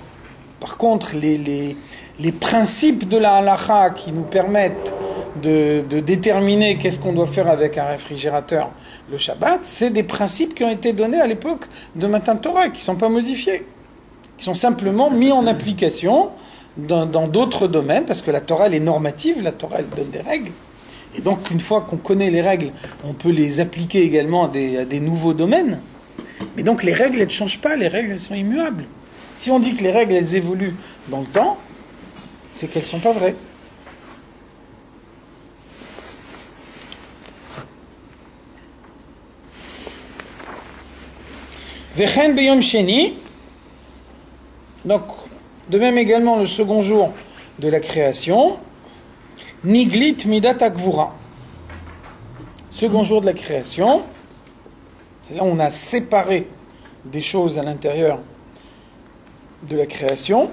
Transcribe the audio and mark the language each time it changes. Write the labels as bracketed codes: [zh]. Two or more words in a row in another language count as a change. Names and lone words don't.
[fr] Par contre les principes de la halakha qui nous permettent de déterminer qu'est-ce qu'on doit faire avec un réfrigérateur le Shabbat, c'est des principes qui ont été donnés à l'époque de [he] מתן תורה, [fr] qui ne sont pas modifiés, qui sont simplement mis en application dans d'autres domaines, parce que la Torah elle est normative, la Torah elle donne des règles, et donc une fois qu'on connaît les règles, on peut les appliquer également à des nouveaux domaines. Mais donc les règles elles ne changent pas, les règles elles sont immuables. Si on dit que les règles elles évoluent dans le temps, c'est qu'elles ne sont pas vraies. [he] וכן ביום שני, [fr] donc de même également le second jour de la création, [he] נגלית מדת הגבורה. [fr] Second jour de la création, c'est là où on a séparé des choses à l'intérieur de la création.